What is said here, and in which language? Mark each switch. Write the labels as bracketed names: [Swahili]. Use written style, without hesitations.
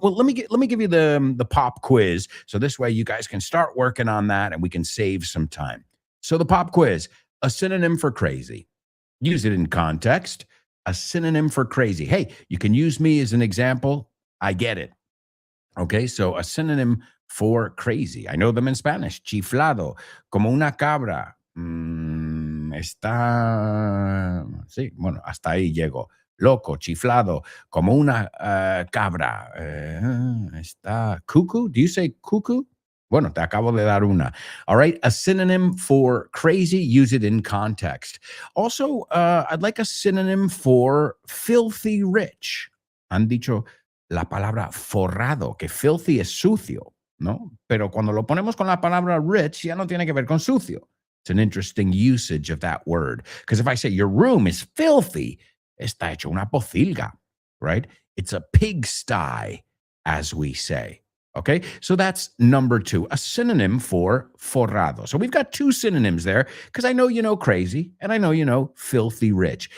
[English] Well, let me give you the pop quiz, so this way you guys can start working on that and we can save some time. So the pop quiz, a synonym for crazy. Use it in context. A synonym for crazy. Hey, you can use me as an example. I get it. Okay, so a synonym for crazy. I know them in Spanish. [Spanish] Chiflado, como una cabra. Está. Sí, bueno, hasta ahí llego. Loco, chiflado, como una cabra. Está. [English] Cuckoo? Do you say cuckoo? [Spanish] Bueno, te acabo de dar una. [English] All right, a synonym for crazy, use it in context. Also, I'd like a synonym for filthy rich. [Spanish] Han dicho la palabra forrado, que filthy es sucio, ¿no? Pero cuando lo ponemos con la palabra rich, ya no tiene que ver con sucio. [English] It's an interesting usage of that word. Because if I say your room is filthy, [Spanish] está hecho una pocilga, [English] right? It's a pigsty, as we say. Okay, so that's number 2, a synonym for forrado. So we've got 2 synonyms there because I know you know crazy and I know you know filthy rich.